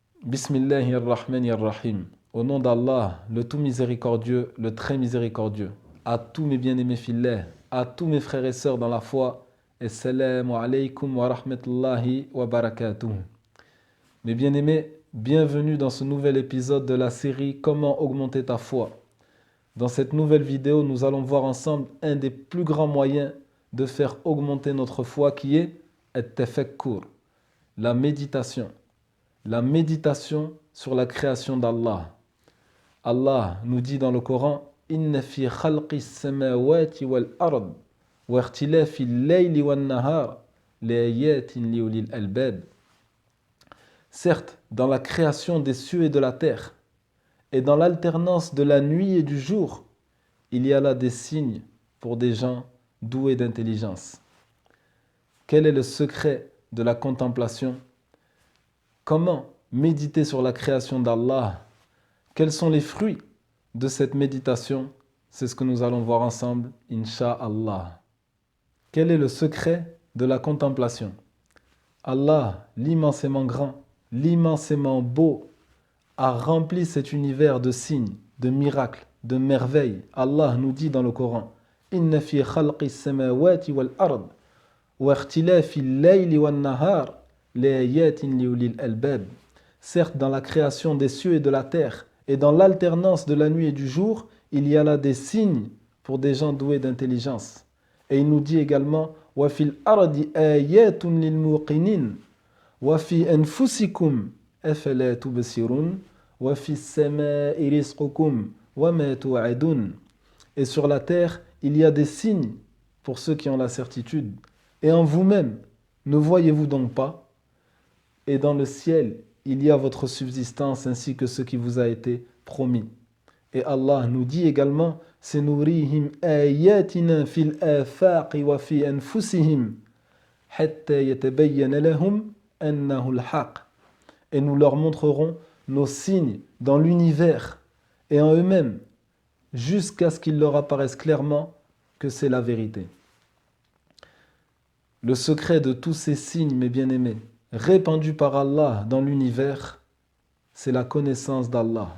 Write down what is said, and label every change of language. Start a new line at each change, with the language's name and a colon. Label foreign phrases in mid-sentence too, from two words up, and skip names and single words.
Arabic: Bismillahirrahmanirrahim.
French: Au nom d'Allah, le tout miséricordieux, le très miséricordieux. À tous mes bien-aimés filles, à tous mes frères et sœurs dans la foi,
Arabic: السلام عليكم ورحمة الله وبركاته.
French: Mes bien-aimés, bienvenue dans ce nouvel épisode de la série Comment augmenter ta foi. Dans cette nouvelle vidéo, nous allons voir ensemble un des plus grands moyens de faire augmenter notre foi qui est at-tafakkur, la méditation. La méditation sur la création d'Allah. Allah nous dit dans le Coran
Arabic: إن في خلق السماوات والأرض واختلاف الليل والنهار لآيات لأولي الألباب.
French: Certes, dans la création des cieux et de la terre, et dans l'alternance de la nuit et du jour, il y a là des signes pour des gens doués d'intelligence. Quel est le secret de la contemplation ? Comment méditer sur la création d'Allah? Quels sont les fruits de cette méditation? C'est ce que nous allons voir ensemble, Inch'Allah. Quel est le secret de la contemplation? Allah, l'immensément grand, l'immensément beau, a rempli cet univers de signes, de miracles, de merveilles. Allah nous dit dans le Coran
Arabic: إن في خلق السماوات والأرض واختلاف الليل والنهار.
French: Certes, dans la création des cieux et de la terre, et dans l'alternance de la nuit et du jour, il y a là des signes pour des gens doués d'intelligence. Et il nous dit également
Arabic: وفي الأرض آيات للموقنين وفي أنفسكم أفلا تبصرون وفي السماء رزقكم وما توعدون.
French: Et sur la terre, il y a des signes pour ceux qui ont la certitude. Et en vous-même, ne voyez-vous donc pas? Et dans le ciel, il y a votre subsistance ainsi que ce qui vous a été promis. Et Allah nous dit également
Arabic: سنريهم آياتنا في الآفاق وفي أنفسهم حتى يتبين لهم أنه الحق.
French: Et nous leur montrerons nos signes dans l'univers et en eux-mêmes jusqu'à ce qu'il leur apparaisse clairement que c'est la vérité. Le secret de tous ces signes, mes bien-aimés, répandus par Allah dans l'univers, c'est la connaissance d'Allah.